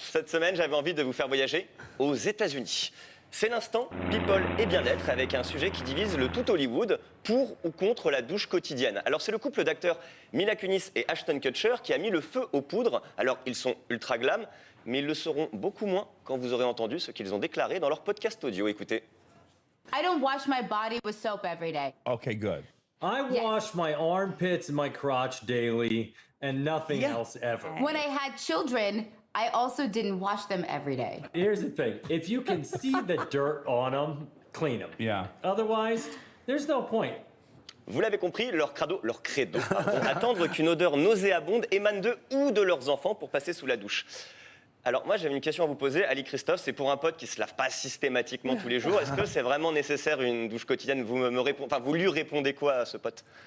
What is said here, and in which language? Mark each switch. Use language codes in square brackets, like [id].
[fr] Cette semaine, j'avais envie de vous faire voyager aux États-Unis. C'est l'instant People et bien-être avec un sujet qui divise le tout Hollywood pour ou contre la douche quotidienne. Alors c'est le couple d'acteurs Mila Kunis et Ashton Kutcher qui a mis le feu aux poudres. Alors ils sont ultra glam, mais ils le seront beaucoup moins quand vous aurez entendu ce qu'ils ont déclaré dans leur podcast audio. Écoutez. [en] I don't wash my body with soap every day. Okay, good. I wash my armpits and my crotch daily and nothing else ever. When I had children, I also didn't wash them every day. Here's the thing. If you can see the dirt on them, clean them. Yeah. Otherwise, there's no point. [fr] Vous l'avez compris, leur credo, attendre qu'une odeur nauséabonde émane d'eux ou de leurs enfants pour passer sous la douche. Alors moi j'avais une question à vous poser, Ali Christophe, c'est pour un pote qui se lave pas systématiquement tous les jours. Est-ce que c'est vraiment nécessaire une douche quotidienne? Vous lui répondez quoi à ce pote?